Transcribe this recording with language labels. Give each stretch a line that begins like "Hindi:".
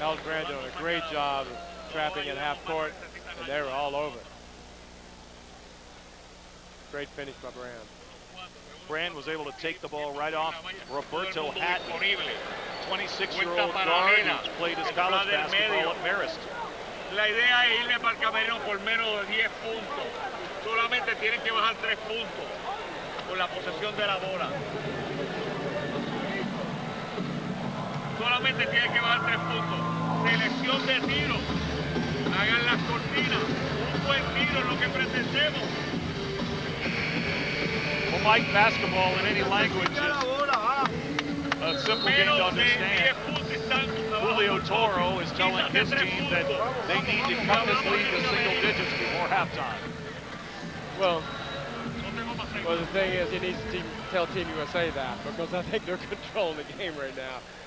English: Al Grant doing a great job of trapping at half court, and they were all over. Great finish by Brand. Brand was able to take the ball right off Roberto Hatton, 26-year-old guard who played his college basketball at Marist.
Spanish: La idea es irle para el camerino por menos de 10 puntos. Solamente tienen que bajar 3 puntos con la posesión de la bola. Solamente tienen que bajar 3 puntos. Selección de tiro. Hagan las cortinas. Un buen tiro es lo que pretendemos.
English: Well, Mike, basketball in any language is a simple game to understand. Julio Toro is telling his team that they need to cut this lead to single digits before halftime. Well, the thing is, he needs to tell Team USA that, because I think they're controlling the game right now.